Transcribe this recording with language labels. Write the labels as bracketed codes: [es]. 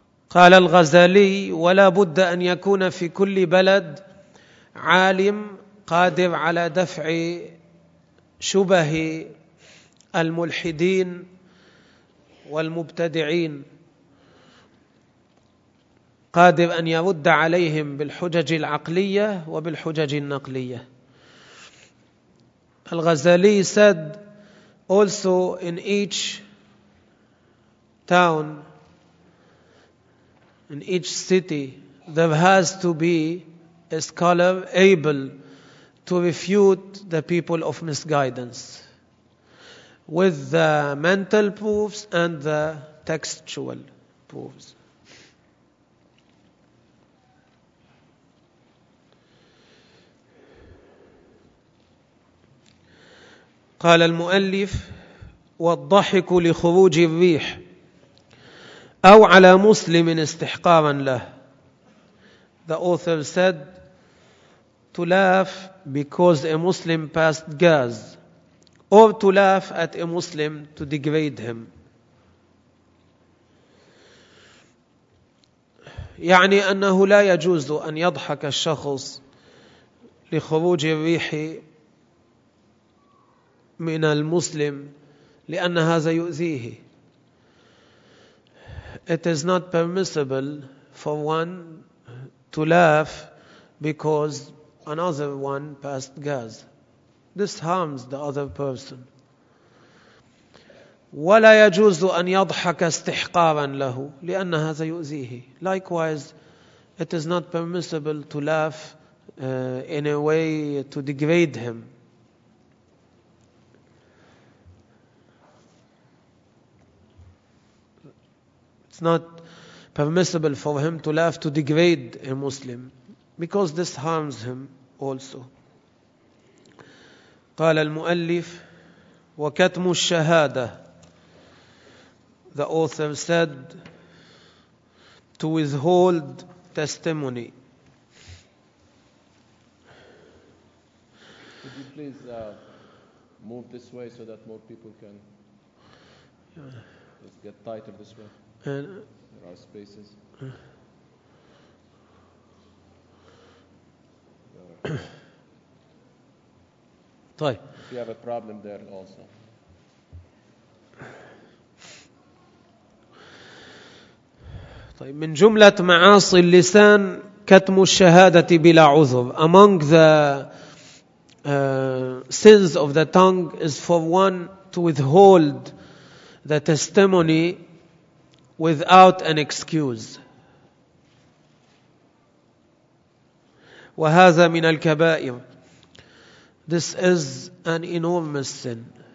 [ar] قال الغزالي ولا بد أن يكون في كل بلد عالم قادر على دفع شبه الملحدين والمبتدعين قادر أن يرد عليهم بالحجج العقلية وبالحجج النقلية. [en] الغزالي said also in each town, in each city, there has to be a scholar able to refute the people of misguidance with the mental proofs and the textual proofs. [ar] قال المؤلف والضحك لخروج الريح أو على مسلم استحقارا له. [en] The author said to laugh because a Muslim passed gas, or to laugh at a Muslim to degrade him. [ar] يعني أنه لا يجوز أن يضحك الشخص لخروج الريح من المسلم لأن هذا يؤذيه. [en] It is not permissible for one to laugh because another one passed gas. This harms the other person. [ar] ولا يجوز أن يضحك استحقارا له لأن هذا يؤذيه. [en] Likewise, it is not permissible to laugh in a way to degrade him. It's not permissible for him to laugh to degrade a Muslim, because this harms him also. [ar] قال المؤلف وكتم الشهادة. [en] The author said to withhold testimony. Could you please move this way so that more people can... Yeah. Let's get tighter this way. And there are spaces. [ar] طيب. [en] If you have a problem there also. [ar] طيب من جملة معاصي اللسان كتم الشهادة بلا عذر. [en] Among the sins of the tongue is for one to withhold the testimony without an excuse. [ar] وهذا من الكبائر. [en] This is an enormous sin.